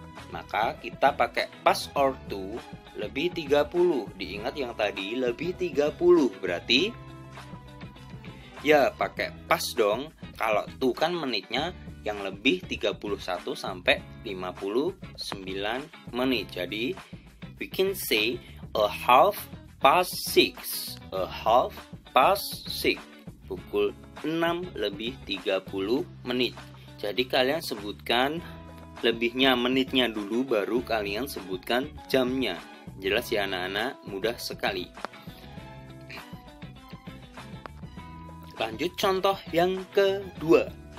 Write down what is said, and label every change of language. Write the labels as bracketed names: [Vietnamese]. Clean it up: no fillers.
[Indonesian] Maka kita pakai pas or to lebih 30. Diingat yang tadi lebih 30. Berarti ya pakai pas dong. Kalau to kan menitnya yang lebih 31 sampai 59 menit. Jadi [English] we can say a half past 6. A half past 6. [Indonesian] pukul 6:30 menit. Jadi kalian sebutkan lebihnya menitnya dulu, baru kalian sebutkan jamnya. Jelas ya anak-anak, mudah sekali. Lanjut contoh yang kedua.